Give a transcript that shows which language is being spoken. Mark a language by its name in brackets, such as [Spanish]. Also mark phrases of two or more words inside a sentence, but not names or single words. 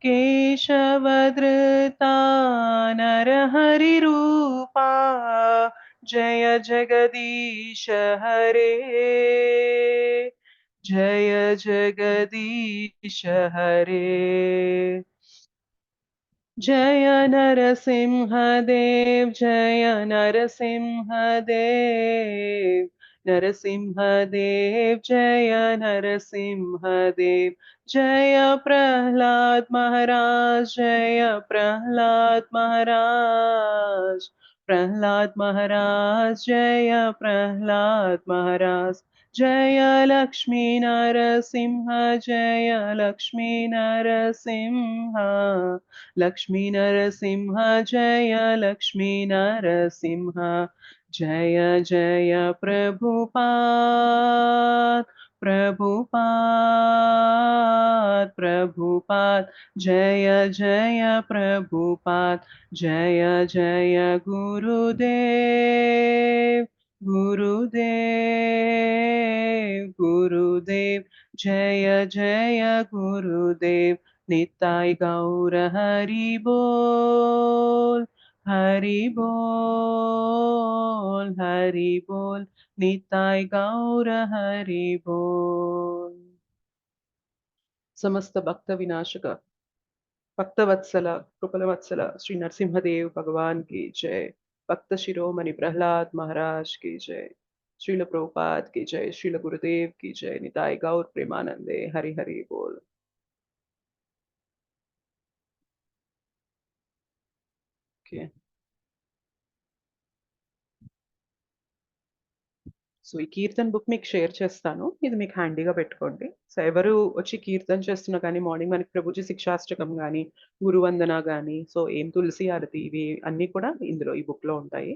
[Sanskrit] केशवधृता नरहरिरूपा जय जगदीश हरे, जय जगदीश हरे। [Hindi] जय नरसिंहदेव, जय नरसिंहदेव, नरसिंहदेव जय नरसिंहदेव। जय प्रहलाद महाराज, जय प्रहलाद महाराज, प्रहलाद महाराज जय प्रहलाद महाराज। जय लक्ष्मी नरसिंह, जय लक्ष्मी नरसिंह, लक्ष्मी नरसिंह जय लक्ष्मी नरसिंह। जय जय प्रभुपाद, प्रभुपाद, प्रभुपाद। जय जय प्रभुपाद। जय जय गुरुदेव, गुरुदेव, गुरुदेव। जय जय गुरुदेव। निताय गौर हरि बोल, हरि बोल, हरि बोल। निताय गौर हरि बोल। समस्त भक्त विनाशक भक्तवत्सल कृपलवत्सल श्री नरसिंहदेव भगवान की जय। भक्त शिरोमणि प्रहलाद महाराज की जय। श्रील प्रभुपाद की जय। श्रील गुरुदेव की जय। निताय गौर प्रेमानंदे। हरि हरि बोल। Okay. [Telugu] సో ఈ కీర్తన్ బుక్ మీకు షేర్ చేస్తాను. ఇది మీకు హ్యాండీగా పెట్టుకోండి. సో ఎవరు వచ్చి కీర్తన చేస్తున్నా కానీ మార్నింగ్ మనకి ప్రభుజీ శిక్షాష్టకం కానీ, గురువందన కానీ, సో ఏం తులసి హారతి ఇవి అన్నీ కూడా ఇందులో ఈ బుక్‌లో ఉంటాయి.